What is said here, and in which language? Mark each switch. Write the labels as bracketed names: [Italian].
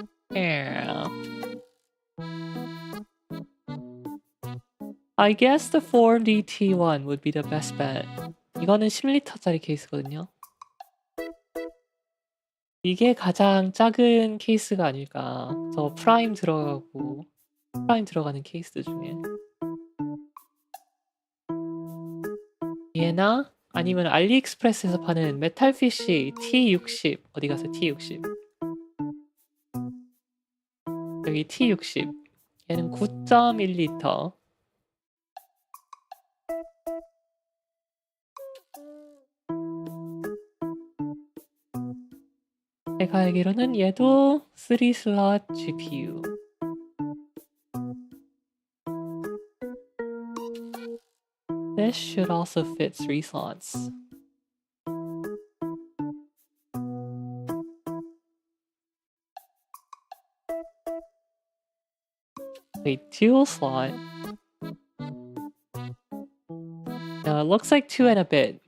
[English] Yeah. I guess the 4DT1 would be the best bet. [Korean] 이거는 10리터짜리 케이스거든요. 이게 가장 작은 케이스가 아닐까. 저 프라임 들어가는 케이스 중에. 얘나 아니면 알리익스프레스에서 파는 메탈피쉬 T60. 어디 가서 T60. 여기 T60. 얘는 9.1리터. 제가 알기로는 얘도 3슬롯 GPU. [English] This should also fit 3 slots. Wait, dual slot? No, it looks like 2 and a bit.